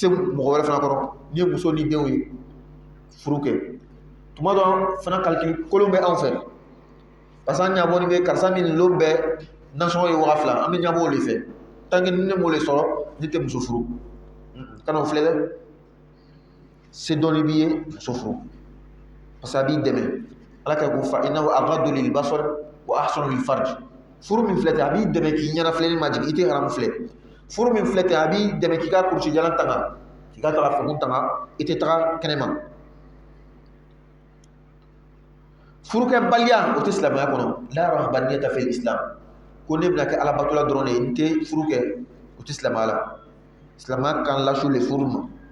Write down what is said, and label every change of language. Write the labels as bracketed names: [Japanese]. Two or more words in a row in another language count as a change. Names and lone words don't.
[Bambara] mɔgɔ wɛrɛ fana kɔrɔ n'i ye muso ni denw ye furu kɛ tuma dɔ fana calcul kolon bɛ anw fɛ [French] parce que [Bambara] an ɲabɔni bɛ karisa min lon bɛ nasɔngɔ ye 2000 an bɛ ɲabɔ o de fɛ [French] tant que [Bambara] ni ne m'o de sɔrɔ ne tɛ muso furu kana o filɛ dɛ se dɔnni b'i ye muso furu [French] parce que [Bambara] a b'i dɛmɛ ala ka ko fa [Arabic] إنه أغض للبصر وأحصن للفرج [Bambara] furu min filɛ a b'i dɛmɛ k'i ɲɛna filɛli ma jigin i tɛ haramu filɛ furu min filɛ a b'i dɛmɛ k'i ka kurusi jalan tanga k'i ka taga fɛnw tanga i tɛ taga kɛnɛma furukɛbaliya o tɛ silamɛya kɔnɔ [Arabic] لا رهبانية في الإسلام [Bambara] ko ne bɛna kɛ alabatola dɔrɔn de ye n tɛ furu kɛ o tɛ silamɛya la silamɛya kan lasu le furu ma